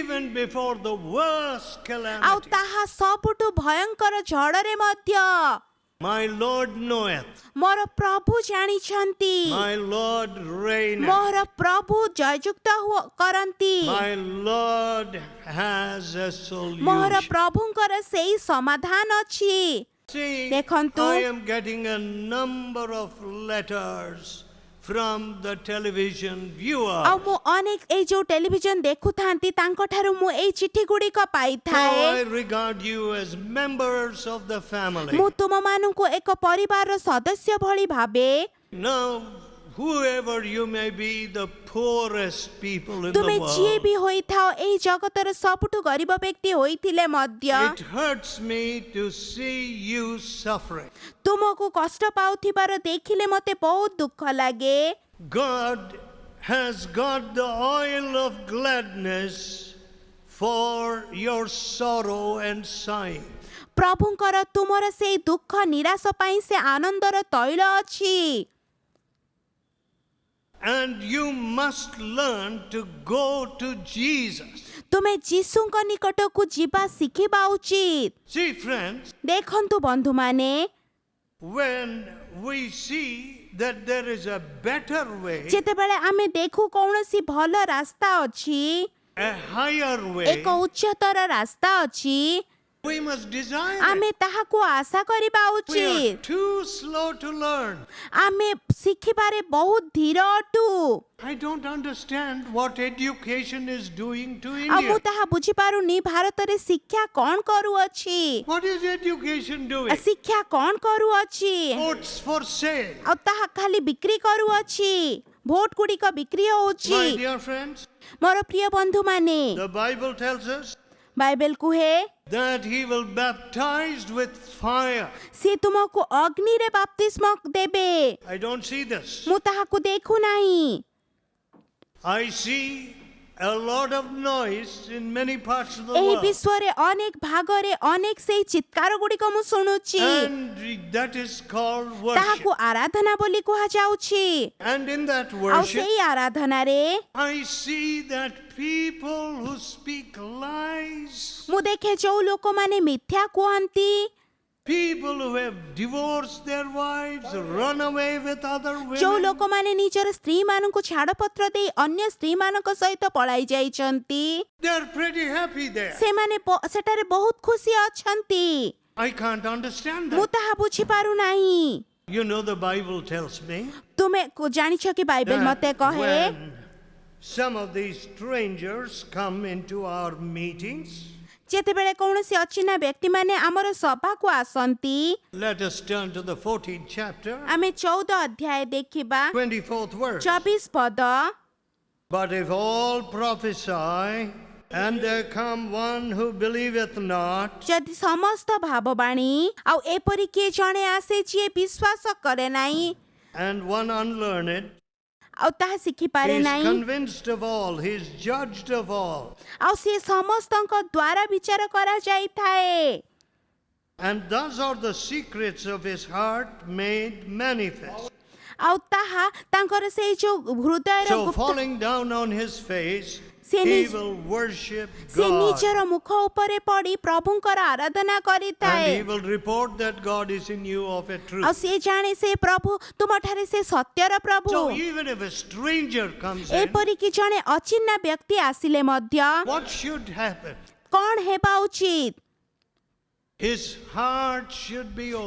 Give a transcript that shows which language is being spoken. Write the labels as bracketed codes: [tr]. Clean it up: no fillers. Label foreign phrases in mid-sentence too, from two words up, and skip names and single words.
[en] even before the worst [or] ଆଉ [en] calamity. [or] ତାହା ସବୁଠୁ ଭୟଙ୍କର ଝଡ଼ରେ ମଧ୍ୟ। [en] My Lord knoweth, [or] ମୋର ପ୍ରଭୁ ଜାଣିଛନ୍ତି, [en] my Lord reigneth, [or] ମୋର ପ୍ରଭୁ ଜୟଯୁକ୍ତ କରନ୍ତି, [en] my Lord has a [or] ମୋର [en] solution. [or] ପ୍ରଭୁଙ୍କର ସେଇ ସମାଧାନ ଅଛି। [en] See, [or] ଦେଖନ୍ତୁ, [en] I am getting a number of letters from the television [or] ଆଉ [en] viewer. [or] ମୁଁ ଅନେକ ଏଇ ଯୋଉ ଟେଲିଭିଜନ ଦେଖୁଥାନ୍ତି ତାଙ୍କଠାରୁ ମୁଁ ଏଇ ଚିଠି ଗୁଡ଼ିକ [en] Now [or] ପାଇଥାଏ। [en] I regard you as members of the family. [or] ମୁଁ ତୁମମାନଙ୍କୁ ଏକ ପରିବାରର ସଦସ୍ୟ ଭଳି ଭାବେ। [en] Now, whoever you may be, the poorest people in [or] ତୁମେ [en] the [or] ଯିଏ [en] world, [or] ବି ହୋଇଥାଅ, ଏହି ଜଗତର ସବୁଠୁ ଗରିବ ବ୍ୟକ୍ତି ହୋଇଥିଲେ ମଧ୍ୟ [en] it hurts me to see you suffering. [or] ତୁମକୁ କଷ୍ଟ ପାଉଥିବାର ଦେଖିଲେ ମୋତେ ବହୁତ ଦୁଃଖ ଲାଗେ। [en] God has got the oil of gladness for your sorrow and sighing. [or] ପ୍ରଭୁଙ୍କର ତୁମର ସେଇ ଦୁଃଖ ନିରାଶ ପାଇଁ ସେ ଆନନ୍ଦର ତୈଳ ଅଛି। [en] And you must learn to go to Jesus. [or] ତୁମେ ଯୀଶୁଙ୍କ ନିକଟକୁ ଯିବା ଶିଖିବା ଉଚିତ। [en] See, friends, [or] ଦେଖନ୍ତୁ ବନ୍ଧୁମାନେ, [en] when we see that there is a better way, [or] ଯେତେବେଳେ ଆମେ ଦେଖୁ କୌଣସି ଭଲ ରାସ୍ତା ଅଛି, [en] a higher way, [or] ଏକ ଉଚ୍ଚତର ରାସ୍ତା ଅଛି, [en] we must desire [or] ଆମେ [en] it. [or] ତାହାକୁ ଆଶା କରିବା [en] We are [or] ଉଚିତ। [en] too slow to learn. [or] ଆମେ ଶିଖିବାରେ ବହୁତ ଧୀର ଅଟୁ। [en] I don't understand what education is doing to [or] ଆଉ ମୁଁ [en] India. [or] ତାହା ବୁଝିପାରୁନି ଭାରତରେ ଶିକ୍ଷା କ'ଣ କରୁଅଛି, [en] What is education doing? [or] ଶିକ୍ଷା କ'ଣ କରୁଅଛି, [en] Votes for sale. [or] ଆଉ ତାହା ଖାଲି ବିକ୍ରି କରୁଅଛି। ଭୋଟ ଗୁଡ଼ିକ ବିକ୍ରି [en] My [or] ହଉଛି। [en] dear friends, [or] ମୋର ପ୍ରିୟ ବନ୍ଧୁମାନେ, [en] the Bible tells us [or] ବାଇବେଲ କୁହେ [en] that he will baptize with fire. [or] ସେ ତୁମକୁ ଅଗ୍ନିରେ ବାପ୍ତିସ୍ମ ଦେବେ। [en] I don't see this. [or] ମୁଁ ତାହାକୁ ଦେଖୁନାହିଁ। [en] I see a lot of noise in many parts of the [or] ଏହି [en] world. [or] ବିଶ୍ୱରେ ଅନେକ ଭାଗରେ ଅନେକ ସେଇ ଚିତ୍କାର ଗୁଡ଼ିକ ମୁଁ ଶୁଣୁଛି [en] And that is called worship. [or] ତାହାକୁ ଆରାଧନା ବୋଲି କୁହାଯାଉଛି [en] And in that [or] ଆଉ [en] worship, [or] ସେଇ ଆରାଧନାରେ [en] I see that people who speak lies, [or] ମୁଁ ଦେଖେ ଯୋଉ ଲୋକମାନେ ମିଥ୍ୟା କୁହନ୍ତି, [en] people who have divorced their wives, run away with other [or] ଯୋଉ [en] women, [or] ଲୋକମାନେ ନିଜର ସ୍ତ୍ରୀମାନଙ୍କୁ ଛାଡ଼ପତ୍ର ଦେଇ ଅନ୍ୟ ସ୍ତ୍ରୀମାନଙ୍କ ସହିତ ପଳାଇ ଯାଇଛନ୍ତି, [en] they're pretty happy there. [or] ସେମାନେ ସେଠାରେ ବହୁତ ଖୁସି ଅଛନ୍ତି। [en] I can't understand [or] ମୁଁ [en] that. [or] ତାହା ବୁଝିପାରୁନାହିଁ। [en] You know, the Bible tells me [or] ତୁମେ ଜାଣିଛ କି ବାଇବେଲ ମତେ [en] that [or] କହେ [en] when some of these strangers come into our meetings, [or] ଯେତେବେଳେ କୌଣସି ଅଚିହ୍ନା ବ୍ୟକ୍ତିମାନେ ଆମର ସଭାକୁ ଆସନ୍ତି, [en] let us turn to the 14th chapter, [or] ଆମେ 14 ଅଧ୍ୟାୟ ଦେଖିବା [en] 24th verse. [or] 24 ପଦ। [en] But if all prophesy, and there come one who believeth not, [or] ଯଦି ସମସ୍ତ ଭାବବାଣୀ ଆଉ ଏପରି କିଏ ଜଣେ ଆସେ ଯିଏ ବିଶ୍ୱାସ କରେ ନାହିଁ [en] and one unlearned, [or] ଆଉ ତାହା [en] he [or] ଶିଖିପାରେ [en] is [or] ନାହିଁ [en] convinced of all, he is judged of all. [or] ଆଉ ସିଏ ସମସ୍ତଙ୍କ ଦ୍ୱାରା ବିଚାର କରାଯାଇଥାଏ। [en] And thus are the secrets of his heart made manifest. [or] ଆଉ ତାହା ତାଙ୍କର ସେଇ ଯୋଉ ହୃଦୟର [en] So [or] ଗୁପ୍ତ [en] falling down on his face, [or] ସେ [en] he [or] ନିଜ- [en] will worship [or] ସେ [en] God. [or] ନିଜର ମୁଖ ଉପରେ ପଡ଼ି ପ୍ରଭୁଙ୍କର ଆରାଧନା [en] And [or] କରିଥାଏ [en] he will report that God is in you of a [or] ଆଉ [en] truth. [or] ସିଏ ଜାଣେ ସେ ପ୍ରଭୁ ତୁମଠାରେ ସେ ସତ୍ୟର ପ୍ରଭୁ। [en] So even if a stranger comes in, [or] ଏପରିକି ଜଣେ ଅଚିହ୍ନା ବ୍ୟକ୍ତି ଆସିଲେ ମଧ୍ୟ [en] what should happen? [or] କଣ ହେବା ଉଚିତ? [en] His heart should be open.